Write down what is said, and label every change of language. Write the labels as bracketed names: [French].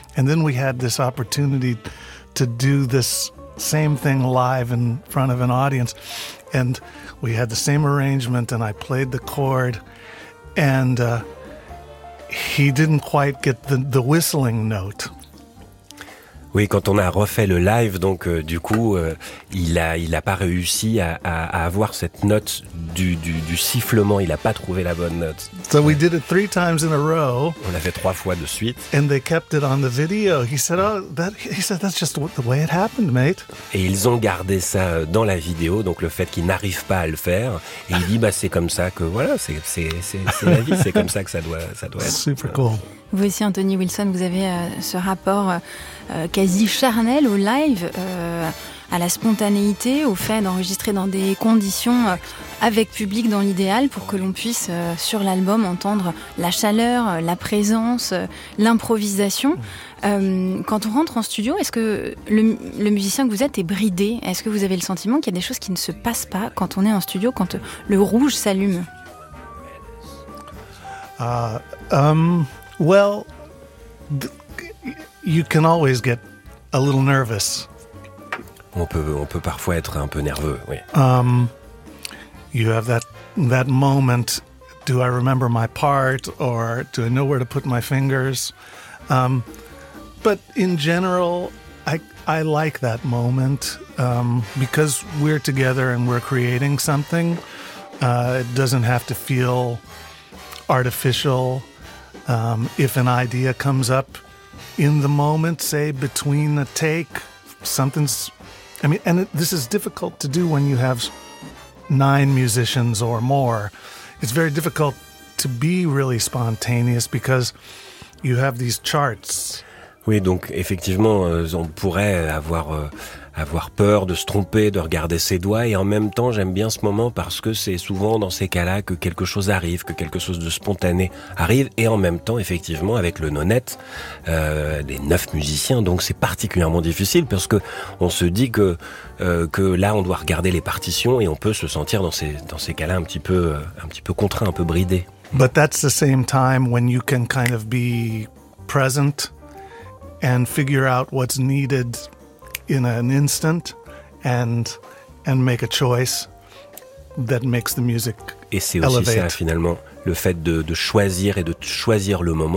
[English] And then we had this opportunity to do this same thing live in front of an audience. And we had the same arrangement, and I played the chord. And he didn't quite get the whistling note. [French] Oui, quand on a refait le live, donc il a pas réussi à avoir cette note du sifflement. Il a pas trouvé la bonne note. [English] So we did it 3 times in a row. [French] On l'a fait 3 fois de suite. [English] And they kept it on the video. He said, "Oh, he said that's just the way it happened, mate." [French] Et ils ont gardé ça dans la vidéo, donc le fait qu'il n'arrive pas à le faire. Et il dit, c'est comme ça que voilà, c'est la vie, c'est comme ça que ça doit être. Super cool. Vous aussi, Anthony Wilson, vous avez ce rapport quasi charnel au live, à la spontanéité, au fait d'enregistrer dans des conditions avec public dans l'idéal pour que l'on puisse, sur l'album, entendre la chaleur, la présence, l'improvisation. Quand on rentre en studio, est-ce que le musicien que vous êtes est bridé? Est-ce que vous avez le sentiment qu'il y a des choses qui ne se passent pas quand on est en studio, quand le rouge s'allume? [English] Well, you can always get a little nervous. [French] On peut parfois être un peu nerveux, oui. [English] You have that moment, do I remember my part or do I know where to put my fingers? But in general, I like that moment because we're together and we're creating something. It doesn't have to feel artificial. If an idea comes up in the moment, say between a take, this is difficult to do when you have 9 musicians or more. It's very difficult to be really spontaneous because you have these charts. [French] Oui, donc effectivement, on pourrait avoir peur de se tromper, de regarder ses doigts, et en même temps, j'aime bien ce moment parce que c'est souvent dans ces cas-là que quelque chose arrive, que quelque chose de spontané arrive, et en même temps, effectivement, avec le nonette, les 9 musiciens, donc c'est particulièrement difficile parce que on se dit que là, on doit regarder les partitions et on peut se sentir dans ces cas-là un petit peu contraint, un peu bridé. [English] But that's the same time when you can kind of be present and figure out what's needed in an instant and make a choice that makes the music elevate. [French] Et c'est aussi ça, finalement, le fait de choisir et de choisir le moment.